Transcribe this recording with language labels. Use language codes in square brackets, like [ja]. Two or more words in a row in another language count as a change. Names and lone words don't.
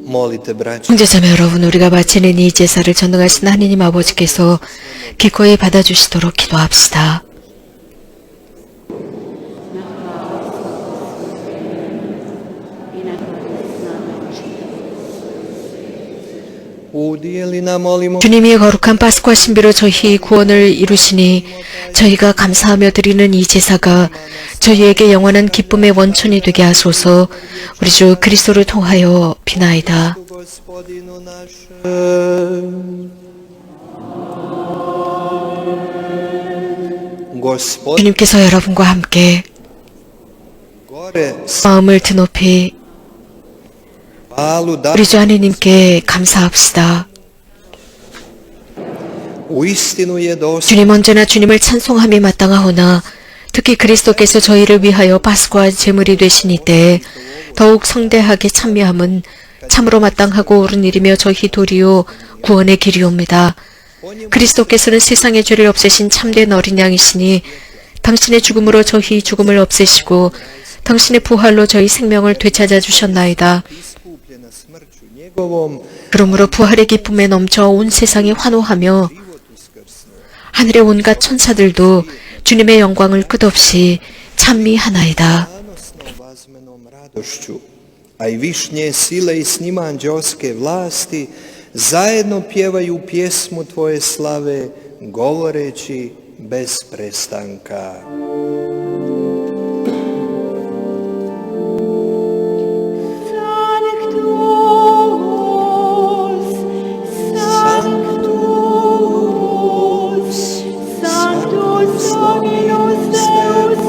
[hr] Molite, braće, [ko] 형제자매 여러분, 우리가 바치는 이 제사를 전능하신 하느님 아버지께서 기꺼이 받아주시도록 기도합시다. [hr] udijeli nam, molimo, [ko] 주님이 거룩한 파스쿠아 신비로 저희 구원을 이루시니 저희가 감사하며 드리는 이 제사가 저희에게 영원한 기쁨의 원천이 되게 하소서. 우리 주 그리스도를 통하여 비나이다. [hr] Gospodinu našem. Gospod, [ko] 주님께서 여러분과 함께 [hr] gore [ko] 마음을 드높이 [hr] svalu da [ko] 우리 주 하느님께 감사합시다. [hr] uistinu je dosta [ko] 주님 언제나 주님을 찬송함이 마땅하오나 특히 그리스도께서 저희를 위하여 파스쿠아 제물이 되신 이때에 더욱 성대하게 참여함은 참으로 마땅하고 옳은 일이며 저희 도리요 구원의 길이옵니다. 그리스도께서는 세상의 죄를 없애신 참된 어린 양이시니 당신의 죽음으로 저희 죽음을 없애시고 당신의 부활로 저희 생명을 되찾아 주셨나이다. [hr] iskupljena smrću njegovom, [ko] 그러므로 부활의 기쁨에 넘쳐 온 세상이 환호하며 하늘의 온갖 천사들도 주님의 영광을 끝없이 찬미하나이다. [hr] zanosno vazmenom radošću, a i višnje sile i s njima anđelske vlasti zajedno pjevaju pjesmu Tvoje slave, govoreći bez prestanka. [la] Sanctus, Dominus Deus